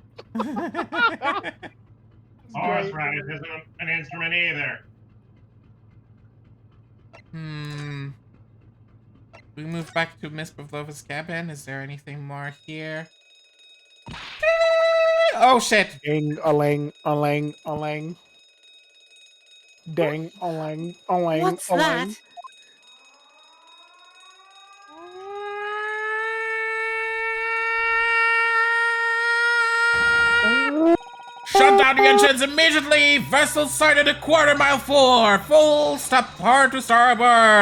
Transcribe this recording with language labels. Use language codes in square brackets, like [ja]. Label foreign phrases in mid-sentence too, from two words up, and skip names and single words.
[en] Horseradish isn't an instrument either. We move back to Miss Pavlova's cabin. Is there anything more here? Oh shit! Ding, a-lang, a-lang, a-lang. Dang, a-lang, a-lang, What's that? a-lang. Shut down the engines immediately! Vessel sighted a quarter-mile full! Full stop hard to starboard!